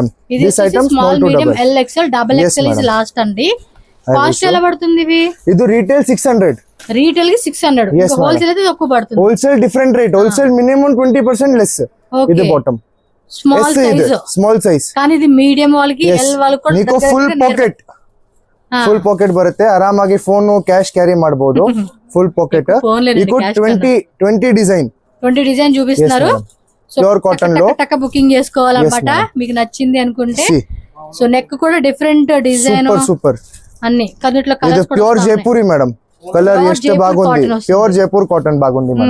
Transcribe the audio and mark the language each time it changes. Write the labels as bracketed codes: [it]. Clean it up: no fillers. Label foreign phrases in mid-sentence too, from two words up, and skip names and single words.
[en] This item small medium LXL double XL is last అండి. [te] కాస్ట్ ఎలా పడుతుంది ఇవి? ఇది రీటైల్ 600. రీటైల్ కి 600. హోల్సేల్ అయితే తక్కువ పడుతుంది. [en] wholesale different rate. wholesale minimum 20% less. ఇది bottom small size. [te] కానీ ఇది మీడియం వాళ్ళకి L వాళ్ళకి కూడా [kn] నీకు [en] full pocket [kn] ಬರುತ್ತೆ. ಆರಾಮಾಗಿ [en] phone cash carry [kn] ಮಾಡಬಹುದು. [en] full pocket. [te] మీకు 20 డిజైన్ చూపిస్తున్నారు. [en] pure cotton లో [te] బుకింగ్ చేసుకోవాలన్నమాట మీకు నచ్చింది అనుకుంటే. సో నెక్ కూడా [en] different design [te] సూపర్ అన్ని కన్నిట్లో కలర్స్ కూడా [en] pure Jaipuri madam. [te] కలర్ ಎಷ್ಟು బాగుంది. [en] pure Jaipur cotton [te] బాగుంది మేడం.